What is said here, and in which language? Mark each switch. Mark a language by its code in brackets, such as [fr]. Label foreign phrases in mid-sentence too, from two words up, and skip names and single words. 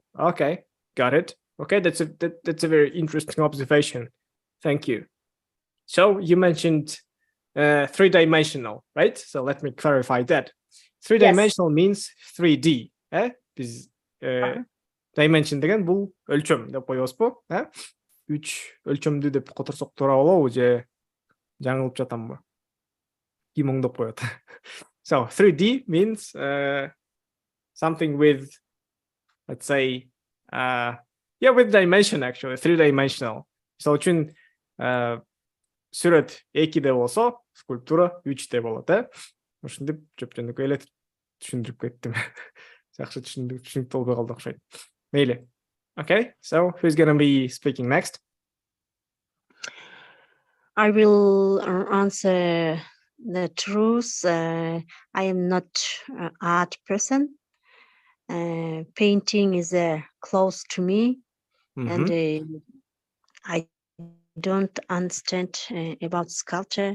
[en] Okay, got it. Okay, that's a very interesting observation. Thank you. So you mentioned 3-dimensional, right? So let me clarify that. 3-dimensional means 3D. [ky] Biz dimension деген бұл өлчөм деп коебуз бу? 3 өлчөмдүү деп которсок туура болобу же жаңылып жатамбы? Ким оңдоп коет? [en] So 3D means something with, let's say, with dimension, actually 3-dimensional. [ky] Мисалы үчүн сүрөт 2D болсо, скульптура 3D болот, Ушинтип жөп-жөнөкөй эле түшүндүрүп кеттим. Жакшы түшүнүктүү болбой калды окшойт. Мейли. [en] Okay, so who's going to be speaking next? I will answer the truth. I am not an art person. Painting is close to me, and I don't understand about sculpture.